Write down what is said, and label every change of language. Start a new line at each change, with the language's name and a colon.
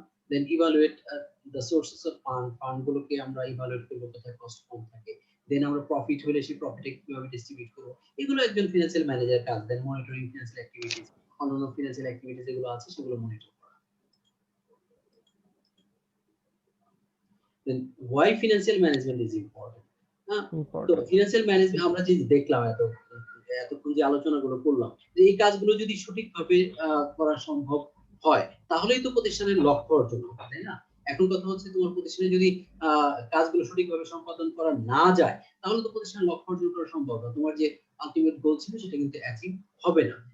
English: then evaluate the sources of fund
Bangla: গুলোকে আমরা evaluate করব কোথায় কস্ট কম থাকে। দেন আমরা প্রফিট হলে সেই প্রফিটে কিভাবে ডিস্ট্রিবিউট করব, এগুলো একজন ফিনান্সিয়াল ম্যানেজার কাজ।
English: then monitoring financial activities,
Bangla: অন্যান্য ফিনান্সিয়াল অ্যাক্টিভিটিস যেগুলো আছে সেগুলো monitor.
English: Then why financial management is important?
Bangla: তো ফিনান্সিয়াল ম্যানেজমেন্ট আমরা যে দেখলাম এতক্ষণ যে আলোচনাগুলো করলাম, যে এই কাজগুলো যদি সঠিকভাবে করা সম্ভব হয় তাহলেই তো প্রতিষ্ঠানের লক্ষ্য অর্জন হবে, তাই না? এখন কথা হচ্ছে তোমার প্রতিষ্ঠানে যদি কাজগুলো সঠিকভাবে সম্পাদন করা না যায় তাহলে তো প্রতিষ্ঠানের লক্ষ্য অর্জন করা সম্ভব না, তোমার যে আলটিমেট গোল ছিল সেটা কিন্তু অ্যাচিভ হবে না।